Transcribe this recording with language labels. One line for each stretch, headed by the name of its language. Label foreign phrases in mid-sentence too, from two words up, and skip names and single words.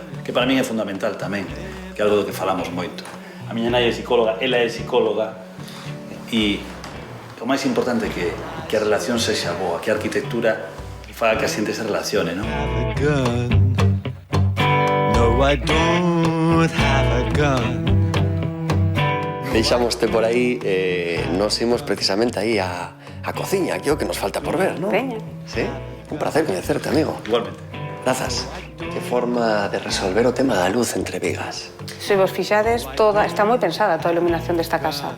Galician: Que para mí é fundamental tamén, que é algo do que falamos moito. A miña nai é psicóloga, ela é psicóloga, e o máis importante é que a relación sexa boa, que a arquitectura faga que a xente se relacione, non?
English: No, I don't have a gun.
Galician: Deixámoste por aí, nos imos precisamente aí a cociña, que é o que nos falta por ver, non? Veña. Sí? Un placer coñecerte, amigo. Igualmente. Grazas. Que forma de resolver o tema da luz entre vigas. Se vos fixades, está moi pensada toda a iluminación desta casa.